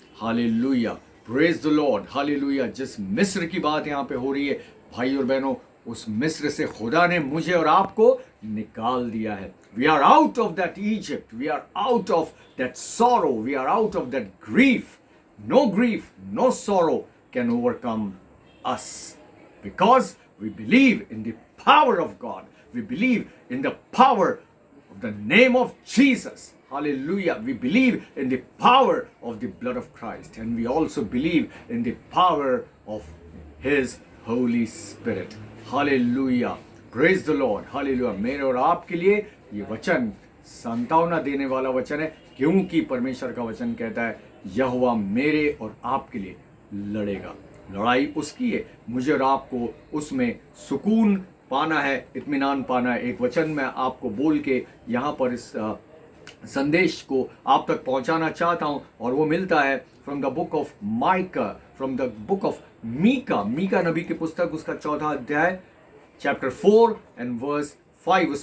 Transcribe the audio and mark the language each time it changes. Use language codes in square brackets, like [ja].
[hi] Hallelujah, [en] praise the Lord, [hi] hallelujah. जिस मिस्र की बात यहाँ पे हो रही है भाई और बहनों, उस मिस्र से खुदा ने मुझे और आपको निकाल दिया है। [en] We are out of that Egypt, we are out of that sorrow, we are out of that grief. No grief, no sorrow can overcome us, because we believe in the power of God. We believe in the power of the name of Jesus. Hallelujah. We believe in the power of the blood of Christ, and we also believe in the power of His Holy Spirit. Hallelujah. Praise the Lord. Hallelujah. [hi] मेरे और आपके लिए ये वचन सांत्वना देने वाला वचन है, क्योंकि परमेश्वर का वचन कहता है यहोवा मेरे और आपके लिए लड़ेगा। लड़ाई उसकी है, मुझे और आपको उसमें सुकून पाना है, इत्मीनान पाना है। एक वचन मैं आपको बोल के यहाँ पर इस संदेश को आप तक पहुँचाना चाहता हूँ, और वो मिलता है [en] from the book of Micah, from the book of Micah, [hi] Mika नबी की पुस्तक, उसका 4वां अध्याय, [en] Chapter 4 and verse 5।